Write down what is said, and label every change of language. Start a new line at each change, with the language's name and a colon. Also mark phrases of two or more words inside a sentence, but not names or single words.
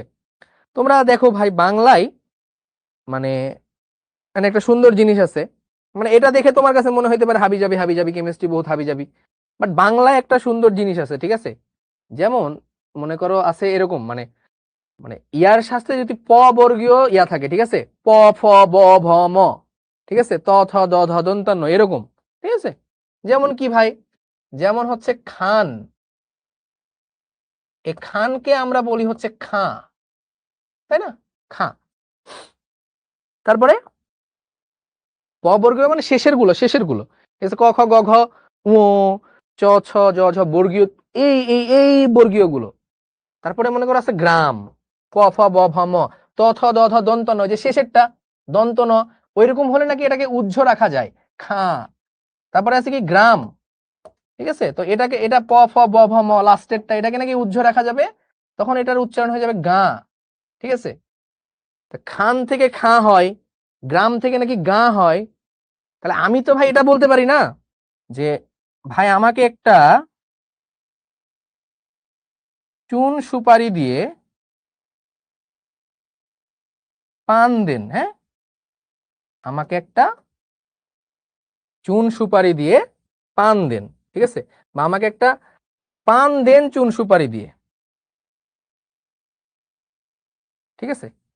Bangla: তোমরা দেখো ভাই, বাংলায় মানে মানে একটা সুন্দর জিনিস আছে, মানে এটা দেখে তোমার কাছে মনে হইতে পারে হাবিজাবি হাবিজাবি কেমিস্ট্রি বহুত হাবিজাবি, বাট বাংলায় একটা সুন্দর জিনিস আছে, ঠিক আছে? যেমন মনে করো আছে এরকম, মানে মানে ইয়ার শাস্ত্রে যদি প বর্গীয় ইয়া থাকে, ঠিক আছে, প ফ ব ভ ম, ঠিক আছে, ত থ দ ধ দন্ত্য ন, এরকম, ঠিক আছে? যেমন কি ভাই, যেমন হচ্ছে খান, এ খানকে আমরা বলি হচ্ছে খা, তাই না? খা। তারপরে প বর্গীয় মানে শেষের গুলো ঠিক আছে, ক খ গ ঘ উ চ ছ জ ঝ বর্গীয়, এই বর্গীয় গুলো। তারপরে মনে করো আছে গ্রাম, ক ফ ব ভ ম, ত থ দ ধ দন্ত ন, যে শেষেরটা দন্ত ন, ওইরকম হলে নাকি এটাকে উজ্জ রাখা যায়, খা। তারপরে আছে কি গ্রাম, ঠিক আছে, তো এটাকে এটা প ফ ব ভ ম লাস্টেরটা, এটাকে নাকি উজ্জ রাখা যাবে, তখন এটার উচ্চারণ হয়ে যাবে গা, ঠিক আছে? খান থেকে খা হয়, গ্রাম থেকে নাকি গা হয়। তাহলে আমি তো ভাই এটা বলতে পারি না যে ভাই আমাকে একটা চুন সুপারি দিয়ে পান দেন, হ্যাঁ, আমাকে একটা চুন সুপারি দিয়ে পান দেন, ঠিক আছে, বা আমাকে একটা পান দেন চুন সুপারি দিয়ে, ঠিক আছে?